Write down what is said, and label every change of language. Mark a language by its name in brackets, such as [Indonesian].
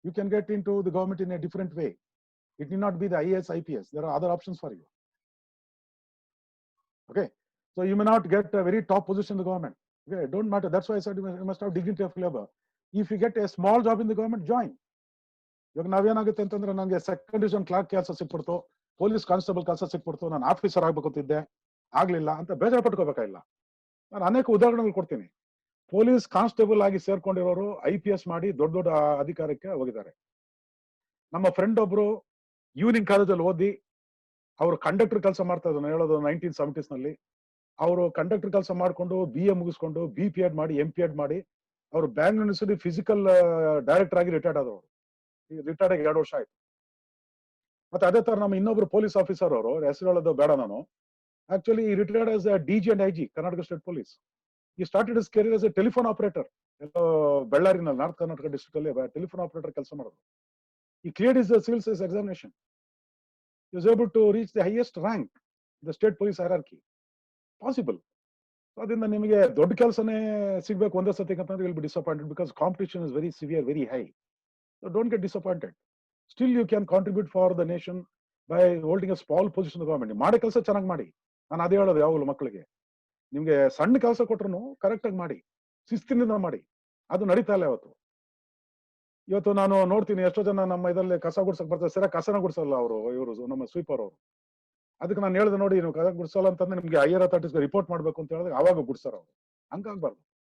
[English] You can get into the government in a different way. It need not be the IAS, IPS. There are other options for you. Okay, so you may not get a very top position in the government. Okay, don't matter. That's why I said you must have dignity of labor. If you get a small job in the government, join. [Kannada] ಇವಾಗ ನಾವೇನಾಗುತ್ತೆ ಅಂತಂದ್ರೆ ನನಗೆ second division Clarke ಕೆಲಸ ಸಿಕ್ಬಿಡ್ತು, police constable ಕೆಲಸ ಸಿಕ್ಬಿಡ್ತು, ನಾನು officer ಆಗ್ಬೇಕಂತಿದ್ದೆ, ಆಗ್ಲಿಲ್ಲ ಅಂತ ಬೇಜಾರು ಪಟ್ಕೋಬೇಕಾಗಿಲ್ಲ. ನಾನು ಅನೇಕ ಉದಾಹರಣೆಗಳು ಕೊಡ್ತೀನಿ. ಪೊಲೀಸ್ ಕಾನ್ಸ್ಟೇಬಲ್ ಆಗಿ ಸೇರ್ಕೊಂಡಿರೋರು IPS ಮಾಡಿ ದೊಡ್ಡ ದೊಡ್ಡ ಅಧಿಕಾರಕ್ಕೆ ಹೋಗಿದ್ದಾರೆ. ನಮ್ಮ ಫ್ರೆಂಡ್ ಒಬ್ರು ಈವ್ನಿಂಗ್ ಕಾಲೇಜಲ್ಲಿ ಓದಿ ಅವರು ಕಂಡಕ್ಟರ್ ಕೆಲಸ ಮಾಡ್ತಾ ಇದ್ರು, ಹೇಳೋದು 1970s ನಲ್ಲಿ. ಅವರು ಕಂಡಕ್ಟರ್ ಕೆಲಸ ಮಾಡ್ಕೊಂಡು BA ಮುಗಿಸ್ಕೊಂಡು BPEd ಮಾಡಿ MPEd ಮಾಡಿ ಅವರು ಬ್ಯಾಂಗ್ಳೂರ್ ಯೂನಿವರ್ಸಿಟಿ ಫಿಸಿಕಲ್ ಡೈರೆಕ್ಟರ್ ಆಗಿ ರಿಟೈರ್ಡ್ ಆದವರು. ರಿಟೈರ್ಡ್ ಆಗಿ 2 ವರ್ಷ ಆಯ್ತು. ಮತ್ತೆ ಅದೇ ತರ ನಮ್ಮ ಇನ್ನೊಬ್ರು ಪೊಲೀಸ್ ಆಫೀಸರ್ ಅವರು, ಹೆಸರು ಹೇಳೋದು ಬೇಡ ನಾನು, [English] Actually retired as DG and IG Karnataka state police. He started his career as a telephone operator. [Kannada] ಬೆಳ್ಳಾರಿನಲ್ಲಿ north Karnataka district ಅಲ್ಲಿ ಟೆಲಿಫೋನ್ ಆಪರೇಟರ್ ಕೆಲಸ ಮಾಡೋದು. [English] He cleared his civil service examination. He was able to reach the highest rank in the state police hierarchy. Possible. [Kannada] ಅದರಿಂದ ನಿಮಗೆ ದೊಡ್ಡ ಕೆಲಸನೇ ಸಿಗ್ಬೇಕು ಒಂದೇ ಸತಿ ಅಂತಂದ್ರೆ [English] Will be disappointed because competition is very severe, very high. So don't get disappointed. Still you can contribute for the nation by holding a small position in the government. [Kannada] ಮಾಡೋ ಕೆಲಸ ಚೆನ್ನಾಗಿ ಮಾಡಿ. ನಾನು ಅದೇ ಹೇಳೋದು ಯಾವಾಗಲೂ ಮಕ್ಕಳಿಗೆ, ನಿಮ್ಗೆ ಸಣ್ಣ ಕೆಲಸ ಕೊಟ್ರು ಕರೆಕ್ಟ್ ಆಗಿ ಮಾಡಿ, ಶಿಸ್ತಿನಿಂದ ಮಾಡಿ. ಅದು ನಡೀತಾ ಇಲ್ಲ ಇವತ್ತು ನಾನು ನೋಡ್ತೀನಿ ಎಷ್ಟೋ ಜನ ನಮ್ಮ ಇದರಲ್ಲಿ ಕಸ ಗುಡ್ಸಕ್ ಬರ್ತಾರೆ, ಸರಿಯಾಗಿ ಕಸನ ಗುಡ್ಸಲ್ಲ ಇವರು ನಮ್ಮ ಸ್ವೀಪರ್ ಅವರು. ಅದಕ್ಕೆ ನಾನು ಹೇಳಿದೆ, ನೋಡಿ ನೀವು ಕಸ ಗುಡ್ಸಲ್ಲ ಅಂತಂದ್ರೆ ನಿಮ್ಗೆ ಹೈಯರ್ ಅಥಾರಿಟೀಸ್ ರಿಪೋರ್ಟ್ ಮಾಡ್ಬೇಕು ಅಂತ ಹೇಳಿದ್ರೆ ಅವಾಗ ಗುಡ್ಸಾರ ಅವರು. ಹಂಗಾಗ್ಬಾರ್ದು.